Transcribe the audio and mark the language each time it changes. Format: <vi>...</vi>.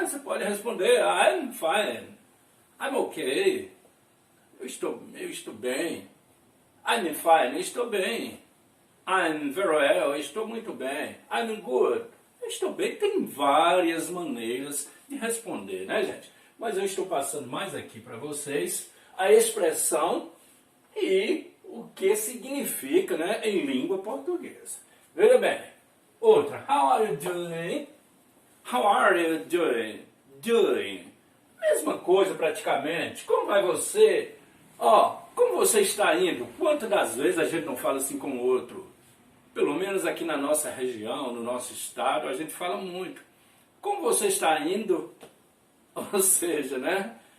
<pt>Você pode responder,</pt> <en>I'm fine, I'm okay,</en> <pt>eu estou bem,</pt> <en>I'm fine,</en> <pt>eu estou bem,</pt> <en>I'm very well,</en> <pt>eu estou muito bem,</pt> <en>I'm good,</en> <pt>eu estou bem. Tem várias maneiras de responder, né, gente? Mas eu estou passando mais aqui para vocês a expressão e o que significa, né, em língua portuguesa. Veja bem, outra,</pt> <en>how are you doing? How are you doing? Doing.</en> <pt>Mesma coisa praticamente. Como vai você? Como você está indo? Quantas das vezes a gente não fala assim com o outro? Pelo menos aqui na nossa região, no nosso estado, a gente fala muito. Como você está indo? Ou seja, né?</pt>